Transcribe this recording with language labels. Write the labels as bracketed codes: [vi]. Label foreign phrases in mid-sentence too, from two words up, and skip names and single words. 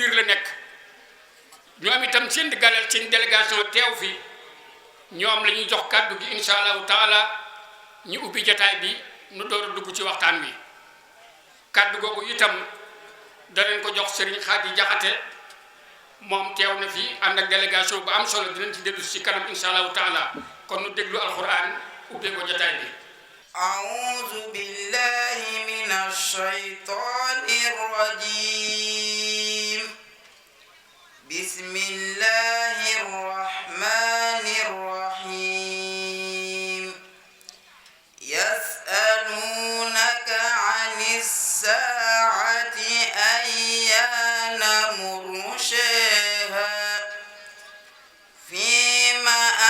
[wo] biir la nekk ñoom itam seen galal seen délégation teew fi ñoom la ñuy jox kàddu gi [ar] إن شاء الله تعالى [wo] ñu ubbi jotaay bi nu door a dugg ci waxtaan wi kàddu googu itam danañ ko jox Serigne Khady Diakhaté moom teew na fi ànd ak délégation bu am solo dinañ ci dellu ci kanam [ar] إن شاء الله تعالى [wo] kon nu déglu alquran ubbee ko jotaay bi [ar] أعوذ بالله من الشيطان الرجيم بسم الله الرحمن الرحيم يسألونك عن الساعة أيان مرساها فيم